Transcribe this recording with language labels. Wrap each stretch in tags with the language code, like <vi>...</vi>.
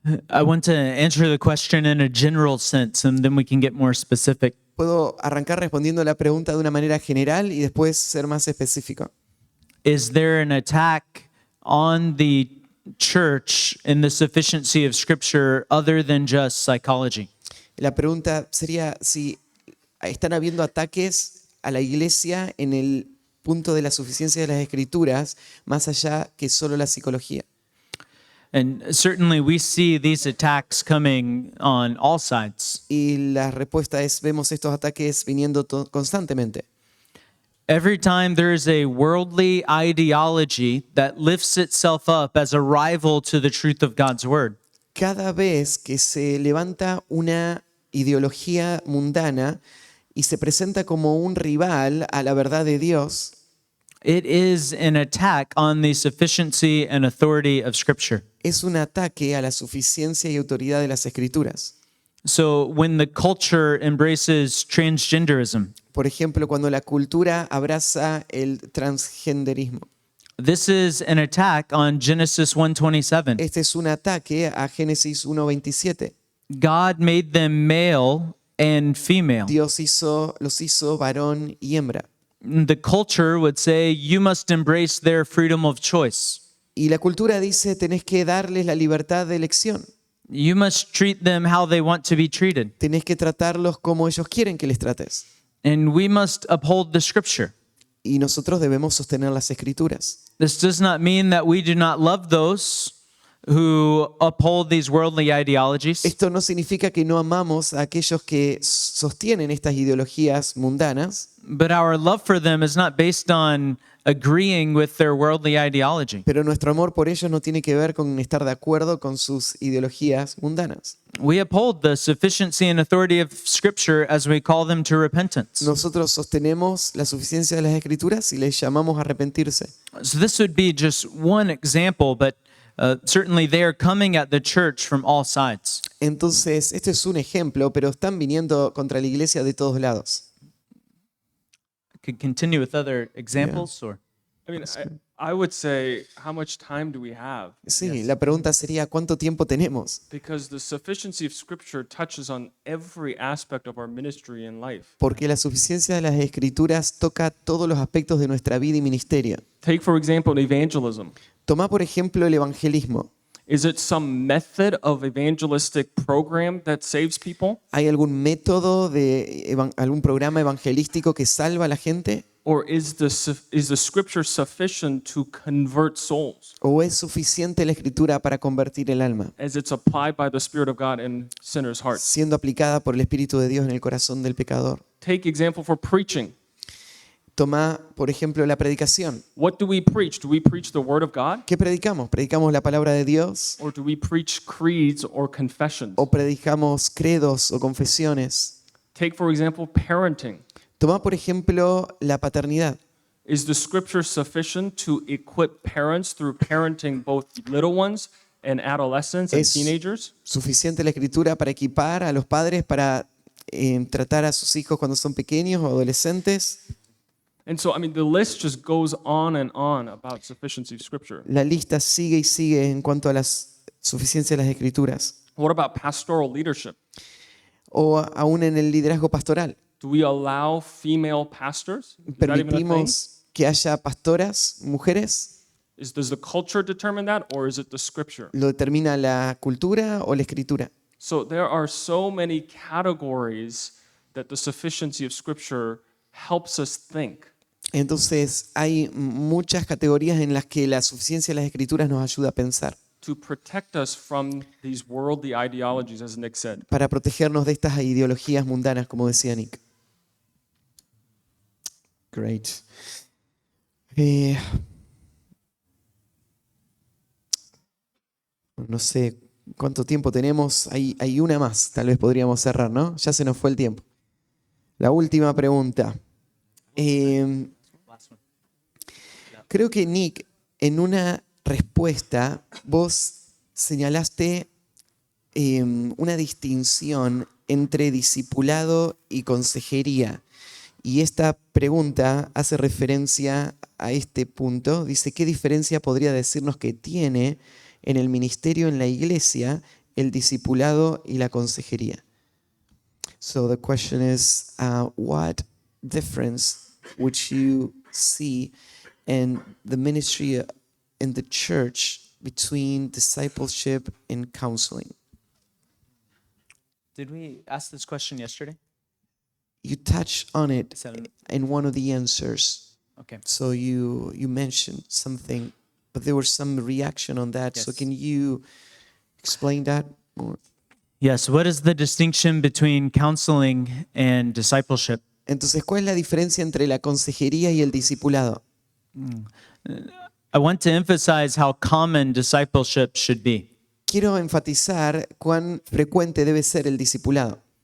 <en>I want to answer the question in a general sense, and then we can get more specific.</en> <es>Puedo arrancar respondiendo la pregunta de una manera general y después ser más específico.</es> <en>Is there an attack on the church in the sufficiency of Scripture other than just psychology?</en> <es>La pregunta sería si están habiendo ataques a la iglesia en el punto de la suficiencia de las escrituras, más allá que solo la psicología.</es> <en>And certainly we see these attacks coming on all sides.</en> <es>Y la respuesta es, vemos estos ataques viniendo constantemente.</es> <en>Every time there is a worldly ideology that lifts itself up as a rival to the truth of God's word,</en> <es>Cada vez que se levanta una ideología mundana y se presenta como un rival a la verdad de Dios,</es> <en>it is an attack on the sufficiency and authority of Scripture.</en> <es>es un ataque a la suficiencia y autoridad de las escrituras.</es> <en>So when the culture embraces transgenderism,</en> <es>Por ejemplo, cuando la cultura abraza el transgenderismo.</es> <en>this is an attack on Genesis 1:27.</en> <es>Este es un ataque a Génesis 1:27.</es> <en>God made them male and female.</en> <es>Dios los hizo varón y hembra.</es> <en>The culture would say you must embrace their freedom of choice.</en> <es>Y la cultura dice, tenés que darles la libertad de elección.</es> <en>You must treat them how they want to be treated.</en> <es>Tenés que tratarlos como ellos quieren que les trates.</es> <en>And we must uphold the scripture.</en> <es>Y nosotros debemos sostener las escrituras.</es> <en>This does not mean that we do not love those who uphold these worldly ideologies.</en> <es>Esto no significa que no amamos a aquellos que sostienen estas ideologías mundanas,</es> <en>But our love for them is not based on agreeing with their worldly ideology.</en> <es>pero nuestro amor por ellos no tiene que ver con estar de acuerdo con sus ideologías mundanas.</es> <en>We uphold the sufficiency and authority of Scripture as we call them to repentance.</en> <es>Nosotros sostenemos la suficiencia de las escrituras y les llamamos a arrepentirse.</es> <en>So this would be just one example, but certainly they are coming at the church from all sides.</en> <es>Entonces, esto es un ejemplo, pero están viniendo contra la iglesia de todos lados.</es> <en>I could continue with other examples, or I mean, I would say, how much time do we have?</en> <es>Sí, la pregunta sería, ¿cuánto tiempo tenemos?</es> <en>Because the sufficiency of Scripture touches on every aspect of our ministry and life.</en> <es>Porque la suficiencia de las escrituras toca todos los aspectos de nuestra vida y ministerio.</es> <en>Take, for example, evangelism.</en> <es>Toma, por ejemplo, el evangelismo.</es> <en>Is it some method of evangelistic program that saves people?</en> <es>¿Hay algún método algún programa evangelístico que salva a la gente?</es> <en>Or is the Scripture sufficient to convert souls</en> <es>¿O es suficiente la escritura para convertir el alma,</es> <en>as it's applied by the Spirit of God in sinners' hearts?</en> <es>siendo aplicada por el Espíritu de Dios en el corazón del pecador?</es> <en>Take example for preaching.</en> <es>Toma, por ejemplo, la predicación.</es> <en>What do we preach? Do we preach the Word of God?</en> <es>¿Qué predicamos? ¿Predicamos la palabra de Dios?</es> <en>Or do we preach creeds or confessions?</en> <es>¿O predicamos credos o confesiones?</es> <en>Take, for example, parenting.</en> <es>Toma, por ejemplo, la paternidad.</es> <en>Is the Scripture sufficient to equip parents through parenting both little ones and adolescents and</en> <es>Es</es> <en>teenagers?</en> <es>suficiente la escritura para equipar a los padres para tratar a sus hijos cuando son pequeños o adolescentes.</es> <en>And so, I mean, the list just goes on and on about sufficiency of Scripture.</en> <es>La lista sigue y sigue en cuanto a la suficiencia de las escrituras.</es> <en>What about pastoral leadership?</en> <es>O aún en el liderazgo pastoral.</es> <en>Do we allow female pastors? Is that even a thing?</en> <es>¿Permitimos que haya pastoras, mujeres?</es> <en>Does the culture determine that, or is it the Scripture?</en> <es>¿Lo determina la cultura o la escritura?</es> <en>So there are so many categories that the sufficiency of Scripture helps us think.</en> <es>Entonces hay muchas categorías en las que la suficiencia de las escrituras nos ayuda a pensar,</es> <en>To protect us from these worldly ideologies, as Nick said.</en> <es>para protegernos de estas ideologías mundanas, como decía Nick.</es> <en>Great.</en> <es>No sé cuánto tiempo tenemos. Hay una más, tal vez podríamos cerrar, ¿no? Ya se nos fue el tiempo. La última pregunta. Creo que Nick, en una respuesta, vos señalaste una distinción entre discipulado y consejería. Y esta pregunta hace referencia a este punto. Dice, ¿qué diferencia podría decirnos que tiene en el ministerio, en la iglesia, el discipulado y la consejería?</es> <en>So the question is, what difference would you see in the ministry in the church between discipleship and counseling? did we ask this question yesterday? You touched on it Is that in one of the answers. Okay. So you mentioned something, but there was some reaction on that. So Yes. can you explain that more? Yes. What is the distinction between counseling and discipleship?</en> <es>Entonces, ¿cuál es la diferencia entre la consejería y el discipulado?</es> <en>I want to emphasize how common discipleship should be.</en> <es>Quiero enfatizar cuán frecuente debe ser el discipulado.</es>